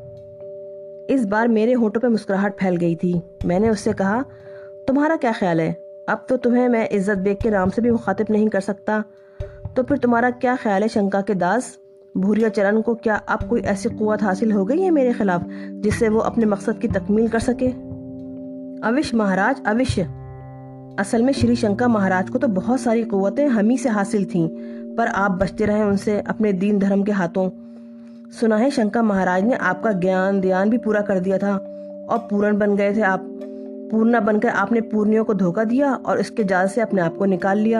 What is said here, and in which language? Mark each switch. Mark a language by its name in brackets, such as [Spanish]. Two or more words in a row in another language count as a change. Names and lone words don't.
[Urdu] اس بار میرے ہونٹوں پہ مسکراہٹ پھیل گئی تھی۔ میں نے اس سے کہا، تمہارا کیا خیال ہے؟ اب تو تمہیں میں عزت بیگ کے نام سے بھی مخاطب نہیں کر سکتا، تو پھر تمہارا کیا خیال ہے شنکا کے داس؟ بھوریا چرن کو کیا اب کوئی ایسی قوت حاصل ہو گئی ہے میرے خلاف جس سے وہ اپنے مقصد کی تکمیل کر سکے؟ اوش مہاراج، اوش۔ اصل میں شری شنکا مہاراج کو تو بہت ساری قوتیں ہم ہی سے حاصل تھیں، پر آپ بچتے رہے ان سے اپنے دین دھرم کے ہاتھوں۔ سنا ہے شنکا مہاراج نے آپ کا گیان دیان بھی پورا کر دیا تھا، اور پورن بن گئے تھے آپ۔ پورنا بن کر آپ نے پورنیوں کو دھوکہ دیا اور اس کے جال سے اپنے آپ کو نکال لیا۔